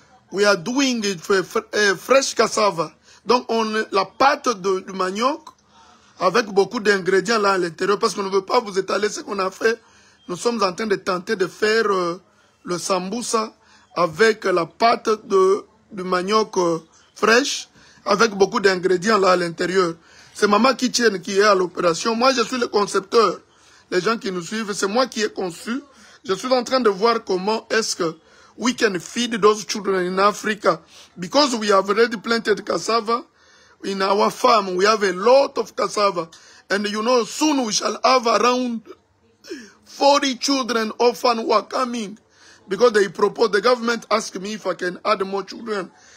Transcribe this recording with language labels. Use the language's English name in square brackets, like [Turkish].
[English] We are doing it for fresh cassava. [French] Donc on la pâte du manioc avec beaucoup d'ingrédients là à l'intérieur parce qu'on ne veut pas vous étaler ce qu'on a fait. Nous sommes en train de tenter de faire le sambusa avec la pâte du manioc fraîche avec beaucoup d'ingrédients là à l'intérieur. C'est Maman Kitchen qui est à l'opération. Moi, je suis le concepteur. Les gens qui nous suivent, c'est moi qui ai conçu. Je suis en train de voir comment est-ce que [English] we can feed those children in Africa. Because we have already planted cassava in our farm. We have a lot of cassava. And you know, soon we shall have around 40 children orphan who are coming. Because they propose, the government asked me if I can add more children.